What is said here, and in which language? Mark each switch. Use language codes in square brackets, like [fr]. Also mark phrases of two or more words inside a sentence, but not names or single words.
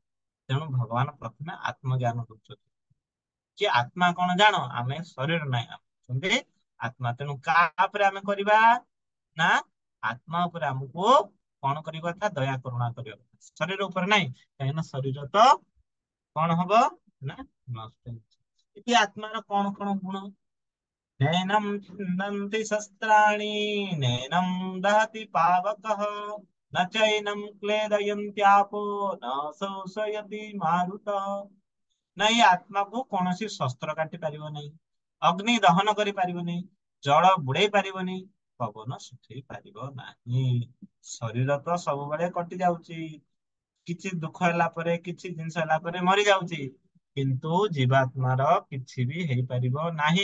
[or] ତେଣୁ ଭଗବାନ ପ୍ରଥମେ ଆତ୍ମଜ୍ଞାନ ଦଉଛନ୍ତି କି ଆତ୍ମା କଣ ଜାଣ, ଆମେ ଶରୀର ନାହିଁ, ଆମେ ଆତ୍ମା। ତେଣୁ କାହା ଉପରେ ଆମେ କରିବା? ନା ଆତ୍ମା ଉପରେ ଆମକୁ କଣ କରିବା କଥା? ଦୟା କରୁଣା କରିବା କଥା, ଶରୀର ଉପରେ ନାହିଁ। କାହିଁକିନା ଶରୀର ତ କଣ ହବ ନା ନଷ୍ଟ ହେଇଛି। ଏଠି ଆତ୍ମାର କଣ କଣ ଗୁଣ? [sa] नैनं छिन्दन्ति शस्त्राणि नैनं दहति पावकः न चैनं क्लेदयन्त्यापो न शोषयति मारुतः। [or] ନା ଏଇ ଆତ୍ମାକୁ କୌଣସି ଶସ୍ତ୍ର କାଟି ପାରିବ ନାହିଁ, ଅଗ୍ନି ଦହନ କରିପାରିବ ନାହିଁ, ଜଳ ବୁଡେଇ ପାରିବନି, ପବନ ଶୁଖେଇ ପାରିବ ନାହିଁ। ଶରୀର ତ ସବୁବେଳେ କଟି ଯାଉଛି, କିଛି ଦୁଃଖ ହେଲା ପରେ, କିଛି ଜିନିଷ ହେଲା ପରେ ମରି ଯାଉଛି, କିନ୍ତୁ ଜୀବାତ୍ମାର କିଛି ବି ହେଇପାରିବ ନାହିଁ।